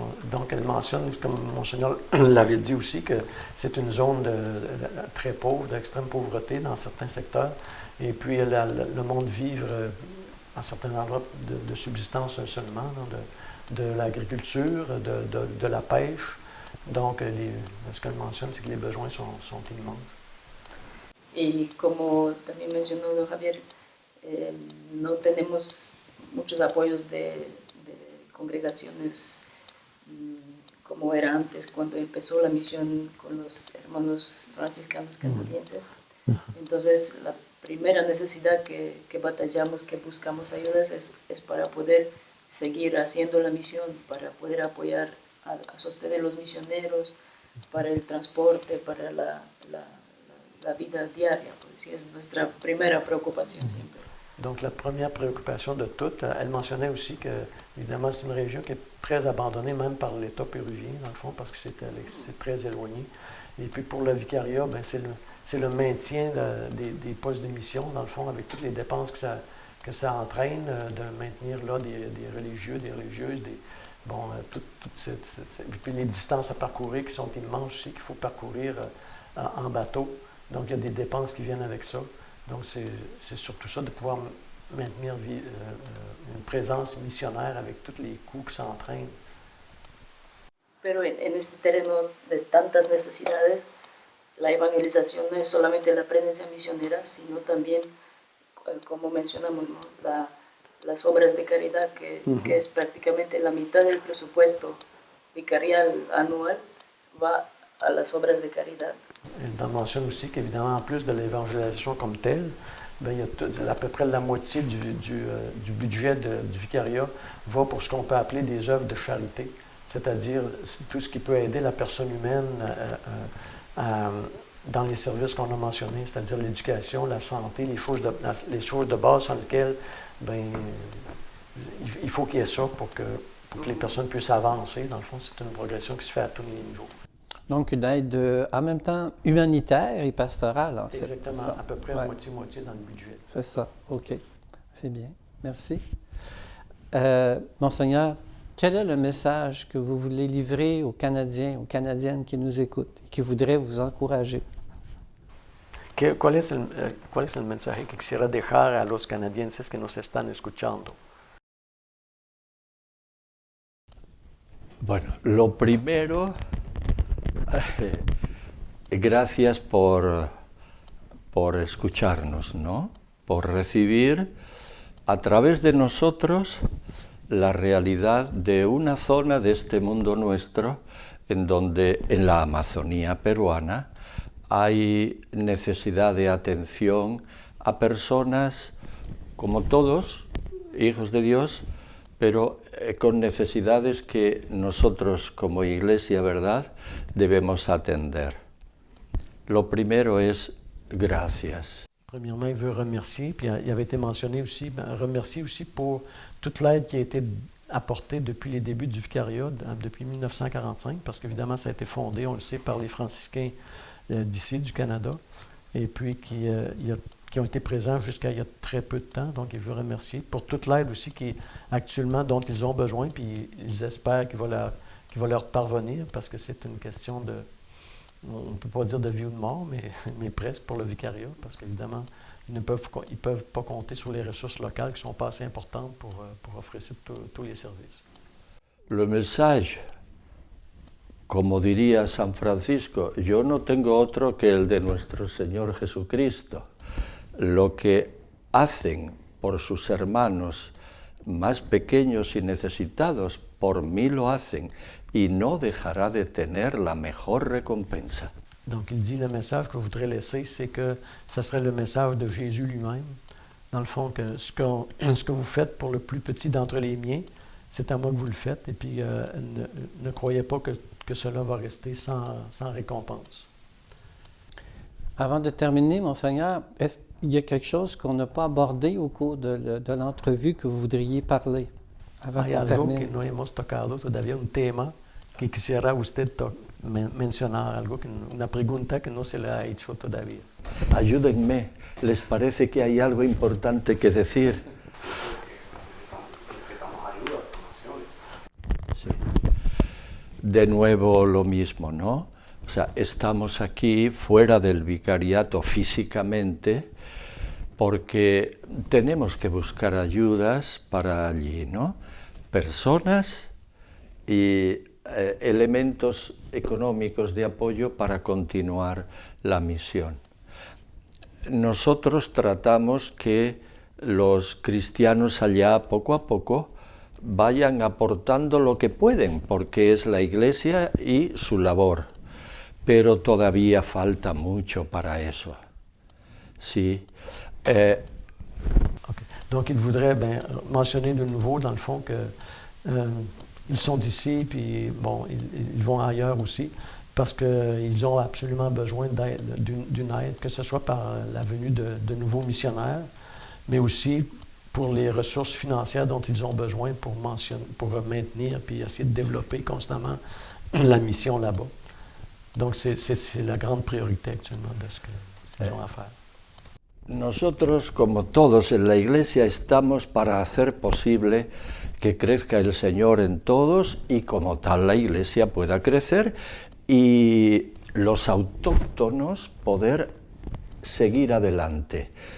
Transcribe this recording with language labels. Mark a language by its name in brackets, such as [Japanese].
[French] Donc, elle mentionne, comme Monseigneur l'avait dit aussi, que c'est une zone très pauvre, d'extrême pauvreté dans certains secteurs, et puis le monde vivre à certains endroits de subsistance seulement, de l'agriculture, de la pêche. Donc, ce qu'elle mentionne, c'est que les besoins sont immenses. [Spanish] Y como también mencionó don Javier, no tenemos muchos apoyos de congregaciones como era antes cuando empezó la misión con los hermanos franciscanos canadienses. Entonces, la primera necesidad que batallamos, que buscamos ayudas es para poder seguir haciendo la misión, para poder apoyar a sostener los misioneros, para el transporte, para la vida diaria, pues, es nuestra primera preocupación siempre. [French] Donc, la première préoccupation de toutes, elle mentionnait aussi que, évidemment, c'est une région qui est très abandonnée, même par l'État péruvien, dans le fond, parce que c'est très éloigné. Et puis, pour le vicariat, ben, c'est le maintien des postes de mission, dans le fond, avec toutes les dépenses que ça entraîne, de maintenir là des religieux, des religieuses, et puis les distances à parcourir qui sont immenses aussi, qu'il faut parcourir en bateau. Donc, il y a des dépenses qui viennent avec ça. Donc, c'est surtout ça, de pouvoir maintenir une présence missionnaire avec tous les coûts que ça entraîne. [Spanish] Pero en este terreno de tantas necesidades, la evangelización no es solamente la presencia misionera, sino también, como mencionamos, ¿no? Las obras de caridad, que es prácticamente la mitad del presupuesto vicarial anual, va a las obras de caridad. [French] On mentionne aussi qu'évidemment, en plus de l'évangélisation comme telle, bien, il y a à peu près la moitié du budget du vicariat va pour ce qu'on peut appeler des œuvres de charité, c'est-à-dire tout ce qui peut aider la personne humaine dans les services qu'on a mentionnés, c'est-à-dire l'éducation, la santé, les choses de base sur lesquelles bien, il faut qu'il y ait ça pour que les personnes puissent avancer. Dans le fond, c'est une progression qui se fait à tous les niveaux. Donc, une aide en même temps humanitaire et pastorale, en fait. Exactement, à peu près moitié-moitié dans le budget. C'est ça, OK. C'est bien. Merci. Monseigneur, quel est le message que vous voulez livrer aux Canadiens, aux Canadiennes qui nous écoutent et qui voudraient vous encourager? [Spanish] ¿Cuál es el mensaje que quisiera dejar a los canadienses que nos están escuchando? Bueno, lo primero, gracias por escucharnos, ¿no? Por recibir a través de nosotros la realidad de una zona de este mundo nuestro en donde en la Amazonía peruana hay necesidad de atención a personas como todos, hijos de Dios, pero con necesidades que nosotros como Iglesia, ¿verdad?, debemos atender. Lo primero es gracias. [French] Premièrement, il veut remercier, puis il avait été mentionné aussi, remercier aussi pour toute l'aide qui a été apportée depuis les débuts du vicariat, depuis 1945, parce qu'évidemment, ça a été fondé, on le sait, par les franciscains d'ici, du Canada, et puis qui ont été présents jusqu'à il y a très peu de temps. Donc, il veut remercier pour toute l'aide aussi dont ils ont besoin, puis ils espèrent qu'il va leur parvenir, parce que c'est une question de, on ne peut pas dire de vie ou de mort, mais presque pour le vicariat, parce qu'évidemment, ils ne peuvent pas compter sur les ressources locales qui sont pas assez importantes pour offrir tous les services. Le message, [Spanish] como diría San Francisco, yo no tengo otro que el de nuestro Señor Jesucristo. Lo que hacen por sus hermanos más pequeños y necesitados, por mí lo hacen, y no dejará de tener la mejor recompensa. [French] Donc il dit le message que je voudrais laisser, c'est que ce serait le message de Jésus lui-même. Dans le fond, que ce que vous faites pour le plus petit d'entre les miens, c'est à moi que vous le faites, et puis ne croyez pas que cela va rester sans récompense. Avant de terminer, Monseigneur, est-ce qu'il y a quelque chose qu'on n'a pas abordé au cours de l'entrevue que vous voudriez parler? [Spanish] Hay algo que no hemos tocado todavía, un tema que quisiera usted mencionar, una pregunta que no se le ha hecho todavía. Ayúdenme, ¿les parece que hay algo importante que decir? Sí. De nuevo lo mismo, ¿no? O sea, estamos aquí fuera del vicariato físicamente porque tenemos que buscar ayudas para allí, ¿no? Personas y elementos económicos de apoyo para continuar la misión. Nosotros tratamos que los cristianos allá poco a poco vayan aportando lo que pueden, porque es la Iglesia y su labor, pero todavía falta mucho para eso. Sí. Okay. [French] Donc, il voudrait mentionner de nouveau, dans le fond, que ils sont ici, puis bon, ils vont ailleurs aussi, parce qu'ils ont absolument besoin d'une aide, que ce soit par la venue de nouveaux missionnaires, mais aussi pour les ressources financières dont ils ont besoin pour maintenir, puis essayer de développer constamment la mission là-bas. Donc, c'est la grande priorité actuellement de ce qu'ils ont à faire. [Spanish] Nosotros, como todos en la Iglesia, estamos para hacer posible que crezca el Señor en todos y como tal la Iglesia pueda crecer y los autóctonos poder seguir adelante.